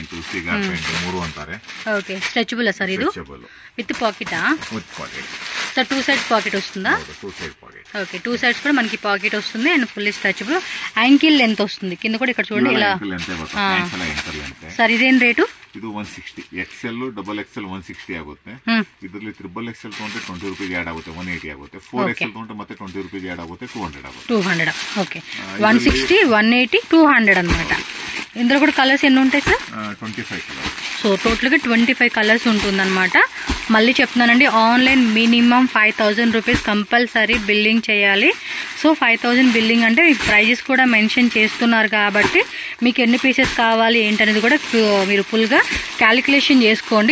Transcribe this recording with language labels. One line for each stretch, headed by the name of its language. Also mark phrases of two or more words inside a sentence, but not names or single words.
English: okay, stretchable sir
Telugu: ఇది?
English: with pocketa sir?
Telugu: 2
English: sides pocket
Telugu: వస్తుందా? ఓకే, 2 సైడ్స్ కూడా మనకి పాకెట్ వస్తుంది.
English: and fully stretchable. ankle length
Telugu: వస్తుంది కింద కూడా ఇక్కడ చూడండి ఇలా. సార్ ఇదేం రేటు?
Kannada: ಇದು 160.
English: XL, double XL
Kannada: 160 ಆಗುತ್ತೆ. ಇದರಲ್ಲಿ
English: triple XL
Kannada: ತಗೊಂಡ್ರೆ 20
English: rupees add
Kannada: ಆಗುತ್ತೆ, 180 ಆಗುತ್ತೆ. 4 ಎಕ್ಸೆಲ್ ತಗೊಂಡ್ರೆ ಮತ್ತೆ 20
English: rupees add
Kannada: ಆಗುತ್ತೆ, 200 ಆಗುತ್ತೆ. 200.
Telugu: ఓకే, 160, 180, 200 అనమాట. ఇందులో కూడా కలర్స్ ఎన్ని ఉంటాయి సార్? 25 కలర్స్.
English: so total
Telugu: గా 25 కలర్స్ ఉంటుందన్నమాట. మళ్ళీ చెప్తున్నానండి,
English: online minimum 5000 rupees compulsory billing
Telugu: చేయాలి. సో 5000 బిల్లింగ్ అంటే మీకు ప్రైజెస్ కూడా మెన్షన్ చేస్తున్నారు కాబట్టి మీకు ఎన్ని పీసెస్ కావాలి ఏంటనేది కూడా మీరు ఫుల్గా క్యాలిక్యులేషన్ చేసుకోండి.